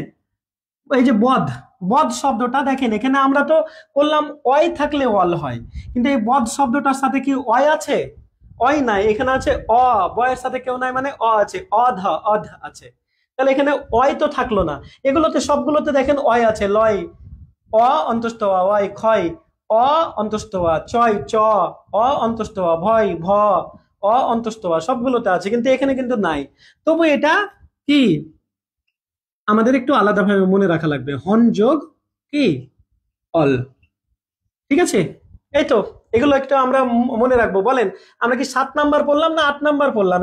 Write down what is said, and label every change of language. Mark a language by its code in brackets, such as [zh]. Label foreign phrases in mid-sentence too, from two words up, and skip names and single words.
[bn] এই যে বদ, বদ শব্দটা দেখেন এখানে আমরা তো করলাম অয় থাকলে অল হয়, কিন্তু এই বদ শব্দটার সাথে কি অয় আছে? অয় নাই, এখানে আছে অ, বয়ের সাথে কেউ নাই মানে অ আছে, অধ, অধ আছে। তাহলে এখানে অয় তো থাকলো না। এগুলোতে সবগুলোতে দেখেন অয় আছে, লয়, অ অন্তস্থ অ, অয়, ক্ষয়, অ অন্তস্থ অ, চয়, চ, অ অন্তস্থ অ, ভয়, ভ, অ অন্তস্থ অ, সবগুলোতে আছে, কিন্তু এখানে কিন্তু নাই। তবু এটা কি আমাদের একটু আলাদাভাবে মনে রাখা লাগবে, হন যোগ কি অল, ঠিক আছে? এই তো এগুলো একটু আমরা মনে রাখবো। বলেন আমরা কি 7 নাম্বার পড়লাম না 8 নাম্বার পড়লাম?